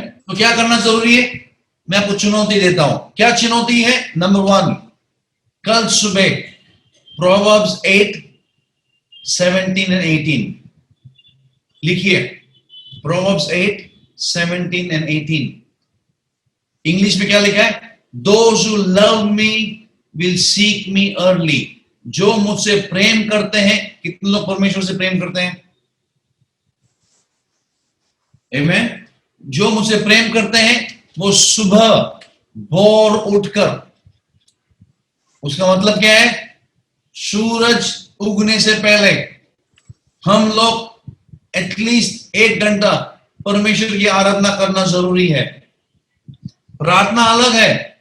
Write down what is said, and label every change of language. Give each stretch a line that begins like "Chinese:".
Hindi: तो क्या करना जरूरी है? मैं आपको चुनौती देता हूं। क्या चुनौती है? नंबर 1, कल सुबह प्रोवर्ब्स 8:17 और 18 लिखिए। प्रोवर्ब्स 8:17 और 18। इंग्लिश में क्या लिखा है?
English: Those who love me will seek me early.
Hindi: जो मुझसे प्रेम करते हैं। कितने लोग परमेश्वर से प्रेम करते हैं? आमीन। जो मुझसे प्रेम करते हैं वो सुबह भोर उठकर, उसका मतलब क्या है, सूरज उगने से पहले हम लोग एटलीस्ट 1 घंटा परमेश्वर की आराधना करना जरूरी है। प्रार्थना अलग है।